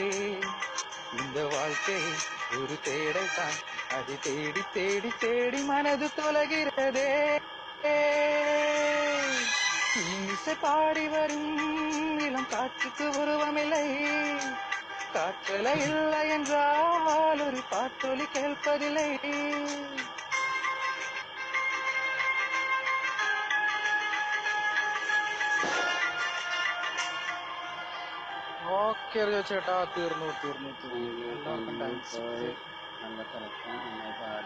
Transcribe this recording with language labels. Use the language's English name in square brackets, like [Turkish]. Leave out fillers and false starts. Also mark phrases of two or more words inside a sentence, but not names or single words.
[Tamil] இந்த வாழ்க்கை ஒரு தேடல் தான், அது தேடி தேடி தேடி மனது தொலைகிறதே. இன்னிசை பாடி வரும் இளம் காற்றுக்கு உருவமில்லை. காற்றலை இல்லை என்றால் ஒரு பாட்டொலி கேட்பதில்லை. [Malayalam] ഓക്കെ ചേട്ടാ, തീർന്നു തീർന്നു തീർന്നു. എല്ലാവർക്കും താങ്ക്സ്. നല്ല സെലക്ഷൻ, നന്നായി പാടി.